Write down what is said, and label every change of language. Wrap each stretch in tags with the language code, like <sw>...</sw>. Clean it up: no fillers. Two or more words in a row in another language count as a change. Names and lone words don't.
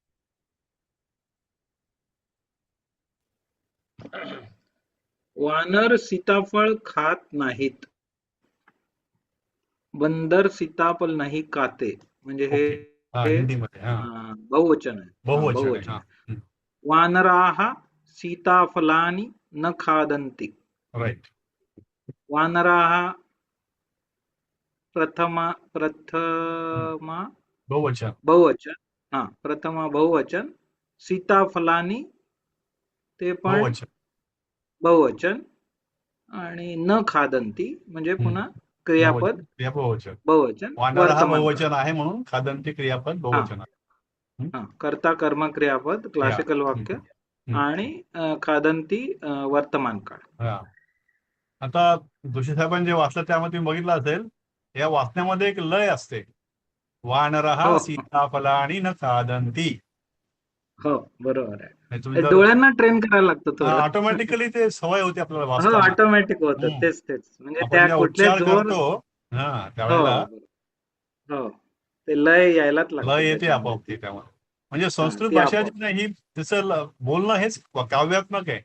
<mr>वानर सीताफळ खात नाहीत.</mr> <hi>बंदर सीताफळ नाही खाते.</hi> <mr>म्हणजे हे हिंदीमध्ये बहुवचन आहे. बहुवचन आहे.</mr> <sa>वानराः सीताफलानि न खादन्ति.</sa> <mr>राईट.</mr> <sa>वानराः प्रथमा</sa> <mr>बहुवचन. प्रथमा बहुवचन. सीताफलानि ते पण बहुवचन. आणि</mr> <sa>न खादन्ति</sa> <mr>म्हणजे पुन्हा क्रियापद बहुवचन. वानर हा बहुवचन आहे म्हणून खादन्ति क्रियापद बहुवचन आहे. कर्ता कर्म क्रियापद क्लासिकल वाक्य आणि खादन्ति वर्तमान काळ. आता जोशी साहेबांनी जे वाचलं त्यामध्ये तुम्ही बघितलं असेल, या वाचण्यामध्ये एक लय असते.</mr> <sa>वानरः सीताफलानि न खादन्ति.</sa> <mr>हो, बरोबर आहे. डोळ्यांना ट्रेन करायला लागतं. ऑटोमॅटिकली ते सवय होते आपल्याला वाचताना. ऑटोमॅटिक होतं. तेच म्हणजे त्या उच्चार करतो त्यावेळेला हो, ते लय यायलाच लागतं. लय येते आपोआप ते त्यामुळे. म्हणजे संस्कृत भाषा जी नाही तिचं बोलणं हेच काव्यात्मक आहे.</mr>